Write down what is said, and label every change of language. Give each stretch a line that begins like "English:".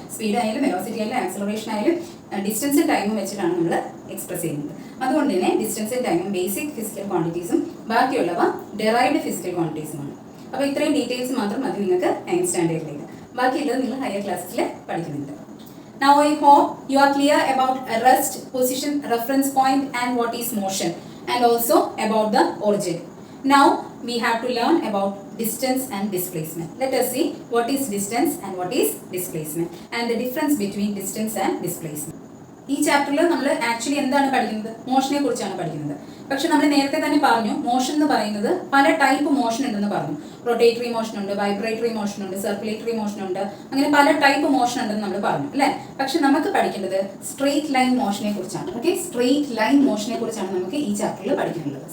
Malayalam: Speed ആയാലും velocity ആയാലും acceleration ആയാലും ഡിസ്റ്റൻസും ടൈമും വെച്ചിട്ടാണ് നമ്മൾ എക്സ്പ്രസ് ചെയ്യുന്നത്. അതുകൊണ്ട് തന്നെ ഡിസ്റ്റൻസും ടൈമും ബേസിക് ഫിസിക്കൽ ക്വാണ്ടിറ്റീസും ബാക്കിയുള്ളവ ഡെറൈവ്ഡ് ഫിസിക്കൽ ക്വാണ്ടിറ്റീസുമാണ്. അപ്പോൾ ഇത്രയും ഡീറ്റെയിൽസ് മാത്രം മതി നിങ്ങൾക്ക് 9th സ്റ്റാൻഡേർഡിലേക്ക്. ബാക്കിയുള്ളത് നിങ്ങൾ ഹയർ ക്ലാസ്സിൽ പഠിക്കുന്നുണ്ട്.
English: Now I hope you are clear about rest, position, reference point and what is motion, and also about the origin. Now we have to learn about distance and displacement. Let us see what is distance and what is displacement and the difference between distance and displacement.
Malayalam: ഈ ചാപ്റ്ററിൽ നമ്മൾ actually എന്താണ് പഠിക്കുന്നത്? മോഷനെ കുറിച്ചാണ് പഠിക്കുന്നത്. പക്ഷെ നമ്മൾ നേരത്തെ തന്നെ പറഞ്ഞു മോഷൻ എന്ന് പറയുന്നത് പല ടൈപ്പ് മോഷൻ ഉണ്ടെന്ന് പറഞ്ഞു. റൊട്ടേറ്ററി മോഷൻ ഉണ്ട്, വൈബ്രേറ്ററി മോഷൻ ഉണ്ട്, സർക്കുലേറ്ററി മോഷൻ ഉണ്ട്, അങ്ങനെ പല ടൈപ്പ് മോഷൻ ഉണ്ടെന്ന് നമ്മൾ പറഞ്ഞു അല്ലേ. പക്ഷെ നമുക്ക് പഠിക്കേണ്ടത് സ്ട്രെയിറ്റ് ലൈൻ മോഷനെ കുറിച്ചാണ്. ഓക്കെ, സ്ട്രെയിറ്റ് ലൈൻ മോഷനെ കുറിച്ചാണ് നമുക്ക് ഈ ചാപ്റ്ററിൽ പഠിക്കേണ്ടത്.